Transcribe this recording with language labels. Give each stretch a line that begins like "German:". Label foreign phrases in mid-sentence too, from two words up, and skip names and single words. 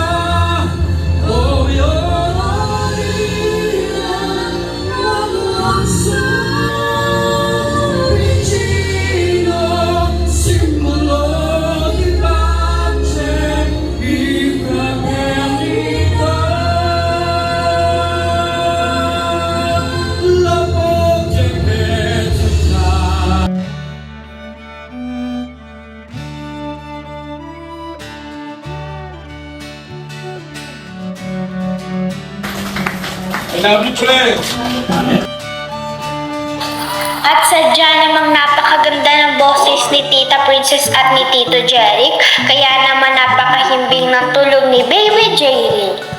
Italian: Ore oro vicino, simbolo di pace, di fraternità. La voce che ci dà.
Filipino: At sadya namang napakaganda ng boses ni Tita Princess at ni Tito Jeric, kaya naman napakahimbing ng tulog ni Baby Jaylee.